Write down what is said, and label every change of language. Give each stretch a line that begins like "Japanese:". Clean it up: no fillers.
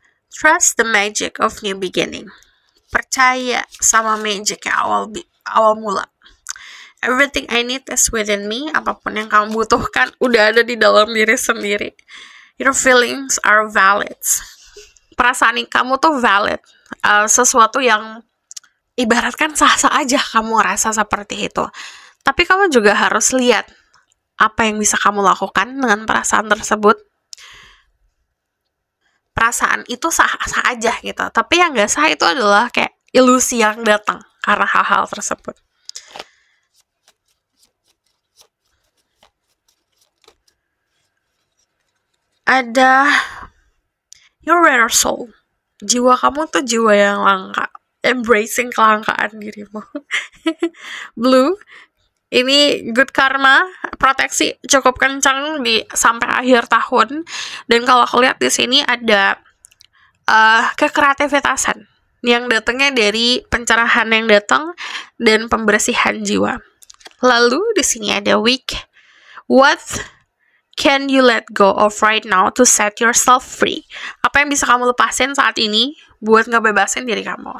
English: Trust the magic of new beginning.
Indonesian: Percaya sama magicnya awal mula.
English: Everything I need is within me.
Indonesian: Apapun yang kamu butuhkan udah ada di dalam diri sendiri.
English: Your feelings are valid.
Indonesian: Perasaan kamu tuh valid. Sesuatu yang ibaratkan sah-sah aja kamu rasa seperti itu. Tapi kamu juga harus lihat apa yang bisa kamu lakukan dengan perasaan tersebut. Perasaan itu sah-sah aja gitu. Tapi yang gak sah itu adalah kayak ilusi yang datang karena hal-hal tersebut. Ada
English: your rare soul.
Indonesian: Jiwa kamu tuh jiwa yang langka. Embracing kelangkaan dirimu. Blue. Ini good karma, proteksi cukup kencang di sampai akhir tahun. Dan kalau aku lihat di sini ada kekreativitasan. yang datangnya dari pencerahan yang datang dan pembersihan jiwa. Lalu di sini ada week.
English: What can you let go of right now to set yourself free?
Indonesian: Apa yang bisa kamu lepasin saat ini buat ngebebasin diri kamu?